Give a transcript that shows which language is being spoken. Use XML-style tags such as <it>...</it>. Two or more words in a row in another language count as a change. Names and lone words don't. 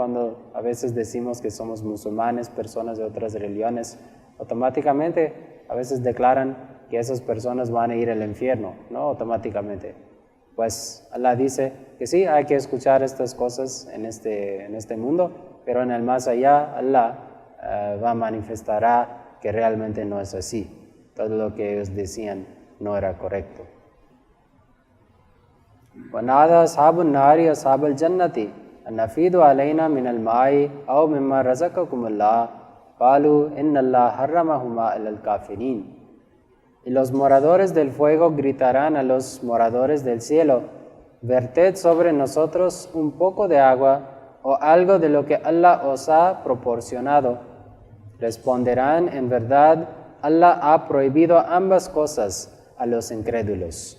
<es>Cuando a veces decimos que somos musulmanes, personas de otras religiones, automáticamente a veces declaran que esas personas van a ir al infierno, ¿no? Automáticamente. Pues Allah dice que sí, hay que escuchar estas cosas en este mundo, pero en el más allá Allah manifestará que realmente no es así. Todo lo que ellos decían no era correcto.</es> <ar>وَنَادَى أَصْحَابُ النَّارِ أَصْحَابَ الْجَنَّةِ أَنْ أَفِيضُوا عَلَيْنَا مِنَ الْمَاءِ أَوْ مِمَّا رَزَقَكُمُ اللَّهُ قَالُوا إِنَّ اللَّهَ حَرَّمَهُمَا عَلَى الْكَافِرِينَ.</ar> <es>Y los moradores del fuego gritarán a los moradores del cielo: verted sobre nosotros un poco de agua o algo de lo que Allah os ha proporcionado. Responderán: en verdad, Allah ha prohibido ambas cosas a los incrédulos.</es>